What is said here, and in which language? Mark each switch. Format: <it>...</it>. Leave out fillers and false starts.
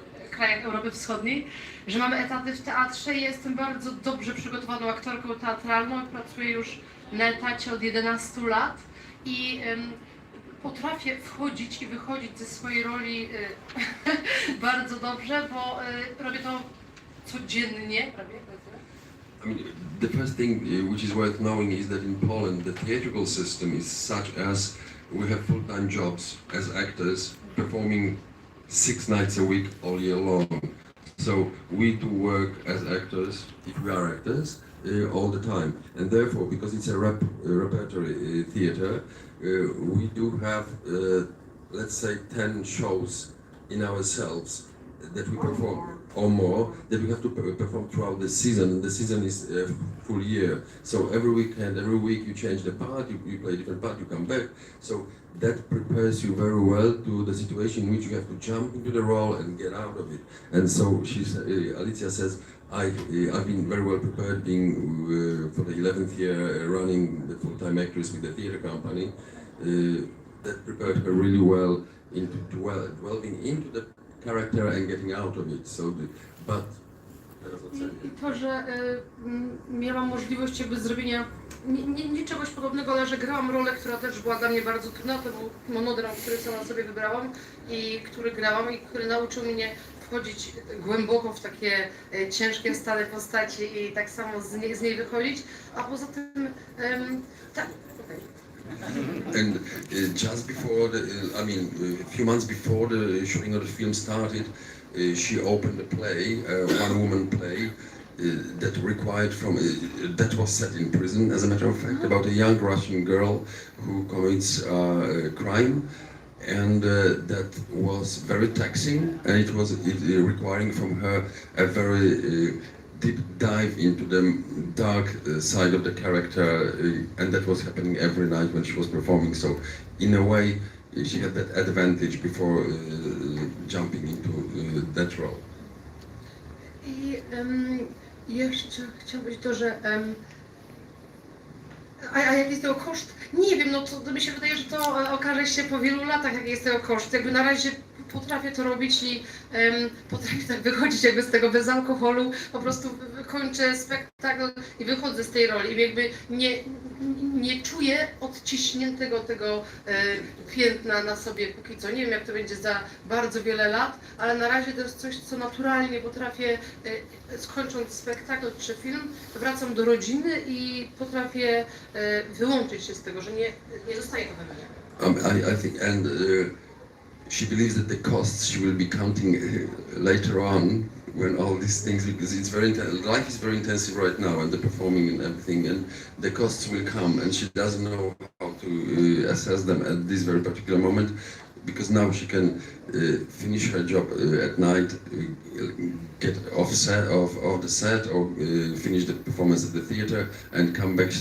<pl>krajach Europy Wschodniej, że mamy etaty w teatrze i jestem bardzo dobrze przygotowaną aktorką teatralną, pracuję już na etacie od 11 lat i potrafię wchodzić i wychodzić ze swojej roli bardzo dobrze, bo robię to codziennie prawie.</pl> <en>I mean, the first thing which is worth knowing is that in Poland the theatrical system is such as we have full-time jobs as actors performing 6 nights a week all year long. So we do work as actors, if we are actors, all the time. And therefore, because it's a repertory theater, we do have, let's say, 10 shows in ourselves that we perform, or more, that we have to perform throughout the season. The season is a full year. So every weekend, every week you change the part, you play a different part, you come back. So that prepares you very well to the situation in which you have to jump into the role and get out of it. And so Alicia says, I've been very well prepared being for the 11th year running the full-time actress with the theater company. That prepared her really well into delving into the character and getting out of it. So, but</en> <pl>I to, że miałam możliwość jakby zrobienia nie czegoś podobnego, ale że grałam rolę, która też była dla mnie bardzo trudna. To był monodram, który sama sobie wybrałam i który grałam i który nauczył mnie wchodzić głęboko w takie ciężkie, stare postaci i tak samo z niej wychodzić. A poza tym tak, okej.</pl> <en>And just before a few months before the shooting of the film started, she opened a play, one-woman play, that required that was set in prison, as a matter of fact, about a young Russian girl who commits crime, and that was very taxing, and it was requiring from her a very deep dive into the dark side of the character, and that was happening every night when she was performing. So, in a way, she had that advantage before jumping into that role.</en> <pl>I jeszcze chciałam powiedzieć to, że a jaki jest tego koszt? Nie wiem, no to mi się wydaje, że to okaże się po wielu latach, jaki jest tego koszt. Jakby na razie potrafię to robić i potrafię tak wychodzić jakby z tego bez alkoholu, po prostu kończę spektakl i wychodzę z tej roli i jakby nie czuję odciśniętego tego piętna na sobie póki co. Nie wiem jak to będzie za bardzo wiele lat, ale na razie to jest coś, co naturalnie potrafię, skończąc spektakl czy film, wracam do rodziny i potrafię wyłączyć się z tego, że nie zostaje to we mnie.</pl> <en>I think, and she believes that the costs she will be counting later on when all these things, because it's life is very intensive right now, and the performing and everything, and the costs will come, and she doesn't know how to assess them at this very particular moment, because now she can finish her job at night, get off the set, or finish the performance at the theater, and come back.</en>